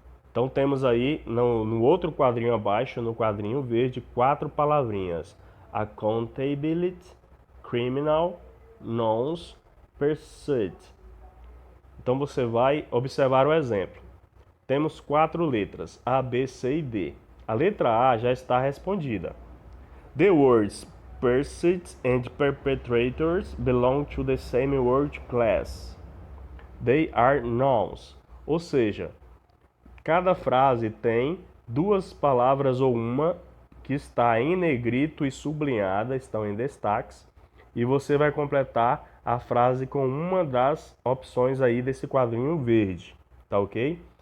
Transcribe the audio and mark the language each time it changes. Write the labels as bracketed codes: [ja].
[pt] Então temos aí no outro quadrinho abaixo, no quadrinho verde, 4 palavrinhas. [en] Accountability, criminal, nouns, pursuit. [pt] Então você vai observar o exemplo. Temos 4 letras, A, B, C e D. A letra A já está respondida. [en] The words pursuit and perpetrators belong to the same word class. They are nouns. [pt] Ou seja, cada frase tem 2 palavras ou uma que está em negrito e sublinhada, estão em destaques, e você vai completar a frase com uma das opções aí desse quadrinho verde, tá ok?